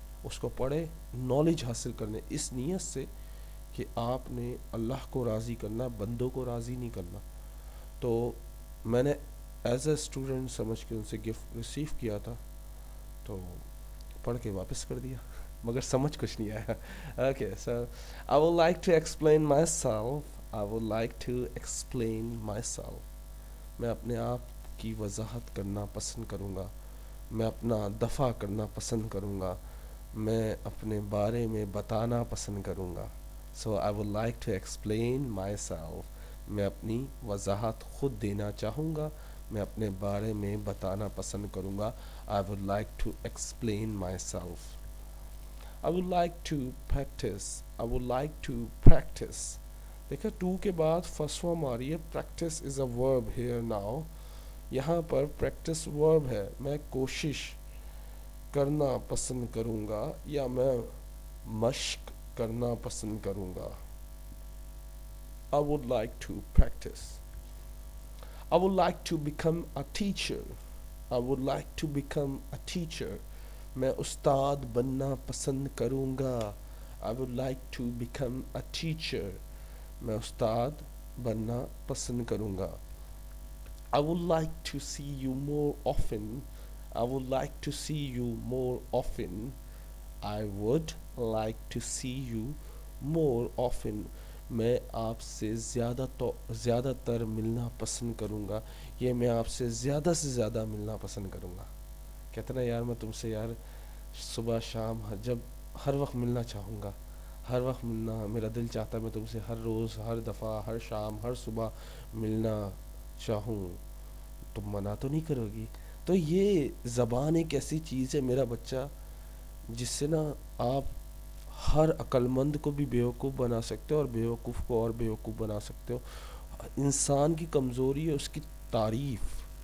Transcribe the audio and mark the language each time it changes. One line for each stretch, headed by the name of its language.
Urdu: اس کو پڑھے نالج حاصل کرنے، اس نیت سے کہ آپ نے اللہ کو راضی کرنا، بندوں کو راضی نہیں کرنا. تو میں نے
English: as a student
Urdu: سمجھ کے ان سے گفٹ ریسیو کیا تھا، تو پڑھ کے واپس کر دیا، مگر سمجھ کچھ نہیں آیا.
English: Okay, so I would like to explain myself. I would like to explain myself.
Urdu: میں اپنے آپ کی وضاحت کرنا پسند کروں گا. میں اپنا دفاع کرنا پسند کروں گا. میں اپنے بارے میں بتانا پسند کروں گا.
English: So I would like to explain myself.
Urdu: میں اپنی وضاحت خود دینا چاہوں گا. میں اپنے بارے میں بتانا پسند کروں گا.
English: I would like to explain myself. I would like to practice. I would like to practice.
Urdu: دیکھا 2 کے بعد فرسٹ فارم آ رہی ہے.
English: Practice is a verb here now.
Urdu: یہاں پر practice verb ہے. میں کوشش کرنا پسند کروں گا یا میں مشق کرنا پسند کروں گا.
English: I would like to practice. I would like to become a teacher. I would like to become a teacher.
Urdu: میں استاد بننا پسند کروں گا.
English: I would like to become a teacher.
Urdu: میں استاد بننا پسند کروں گا.
English: I would like to see you more often. I would like to see you more often. I would like to see you more often.
Urdu: میں آپ سے زیادہ تر ملنا پسند کروں گا. یہ میں آپ سے زیادہ ملنا پسند کروں گا. کہتے نا یار میں تم سے یار صبح شام جب ہر وقت ملنا چاہوں گا، ہر وقت ملنا میرا دل چاہتا ہے، میں تم سے ہر روز ہر دفعہ ہر شام ہر صبح ملنا چاہوں، تم منع تو نہیں کرو گی؟ تو یہ زبان ایک ایسی چیز ہے میرا بچہ جس سے نا آپ ہر عقل مند کو بھی بیوقوف بنا سکتے ہو اور بیوقوف کو اور بیوقوف بنا سکتے ہو۔ انسان کی کمزوری ہے اس کی تعریف،